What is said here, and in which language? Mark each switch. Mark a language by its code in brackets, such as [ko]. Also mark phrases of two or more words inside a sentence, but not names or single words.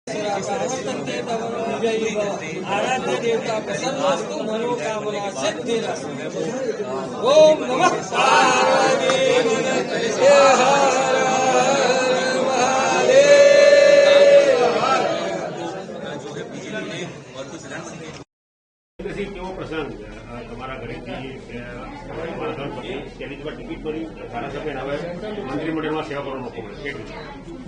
[sa] वर्तन्ते तव विजयी भव आराध्य देवता प्रसन्नस्तु मनोकामना सिद्धिरस्तु। ओम नमः पार्वती [gu] કેવો પ્રસંગ તમારા ઘરેથી તમારા ઘર પછી તેની ટિકિટ ભરી ધારાસભ્ય હવે મંત્રીમંડળમાં સેવા કરવાનો મોકો મળે?